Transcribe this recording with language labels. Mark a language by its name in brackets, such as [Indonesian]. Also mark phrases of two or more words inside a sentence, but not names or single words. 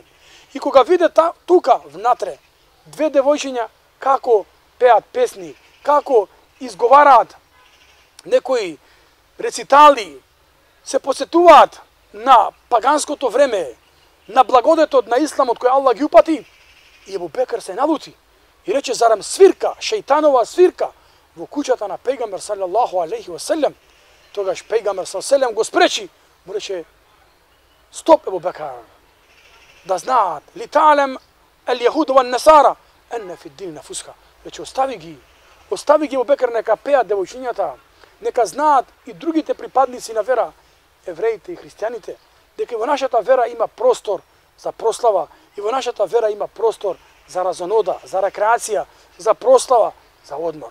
[Macedonian] И кога виде тука внатре две девојчиња како пеат песни, како изговараат некои рецитали се посетуваат на паганското време, на благодетот на исламот кој Аллах ги упати, и Ебу Бекр се налути и рече, зарам свирка, шејтанова свирка во куќата на пејгамбер [Arabic] صلى الله عليه وسلم. [Macedonian] Тогаш пејгамбер салаллаху го спречи, му рече, стоп Ебу Бекр, да знаат, [Arabic] لتعلم اليهود والنصارى أن في ديننا فسحة. [Macedonian] Рече, остави ги Ебу Бекр, нека пеат девојчињата, нека знаат и другите припадници на вера, евреите и христијаните, дека во нашата вера има простор за прослава, и во нашата вера има простор за разонода, за рекреација, за прослава, за одмор.